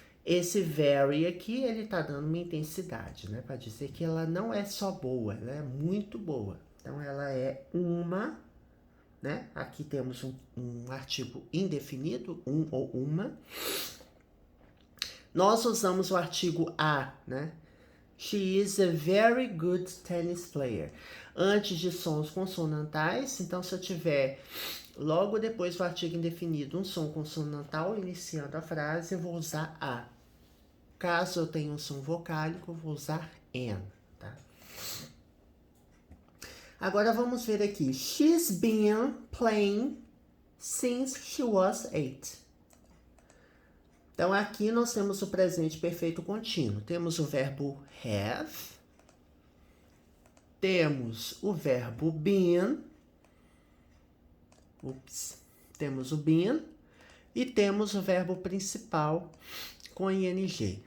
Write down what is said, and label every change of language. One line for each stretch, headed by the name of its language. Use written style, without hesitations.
Portuguese: Esse very aqui, ele está dando uma intensidade, né? Para dizer que ela não é só boa, ela é muito boa. Então, ela é uma, né? Aqui temos um artigo indefinido, um ou uma. Nós usamos o artigo a, né?
English: She is a very good tennis player.
Portuguese: Antes de sons consonantais, então se eu tiver logo depois do artigo indefinido um som consonantal iniciando a frase, eu vou usar a. Caso eu tenha um som vocálico, eu vou usar an, tá? Agora vamos ver aqui.
English: She's been playing since she was 8.
Portuguese: Então, aqui nós temos o presente perfeito contínuo. Temos o verbo have. Temos o verbo been. Temos o been. E temos o verbo principal com ing.